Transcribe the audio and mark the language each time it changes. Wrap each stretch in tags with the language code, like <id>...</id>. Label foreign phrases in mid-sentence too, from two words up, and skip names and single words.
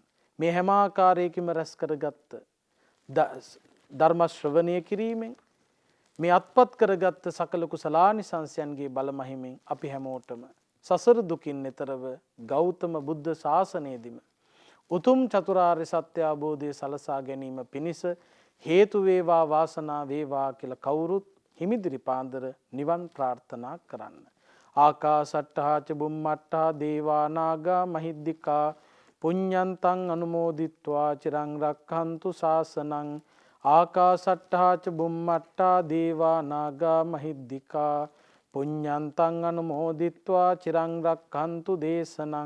<si>මේ හැම ආකාරයකින්ම රැස් කරගත්ත ධර්ම ශ්‍රවණය කිරීමෙන් මේ අත්පත් කරගත්ත සකල කුසලානිසංසයන්ගේ බල මහිමෙන් අපි හැමෝටම සසර දුකින් එතරව ගෞතම බුද්ධ ශාසනයේදීම උතුම් චතුරාර්ය සත්‍ය අවබෝධය සලසා ගැනීම පිණිස හේතු වේවා වාසනා වේවා කියලා කවුරුත් හිමිදිරි පාන්දර නිවන් ප්‍රාර්ථනා කරන්න.</si> <pi>ආකාසට්ටා ච බුම්මට්ටා දේවා නාග මහිද්దికා පුඤ්ඤන්තං අනුමෝදිත්වා චිරං රක්ඛන්තු ශාසනං. ආකාසට්ටා ච බුම්මට්ටා දේවා නාග මහිද්దికා පුඤ්ඤන්තං අනුමෝදිත්වා චිරං රක්ඛන්තු දේශනං.</pi>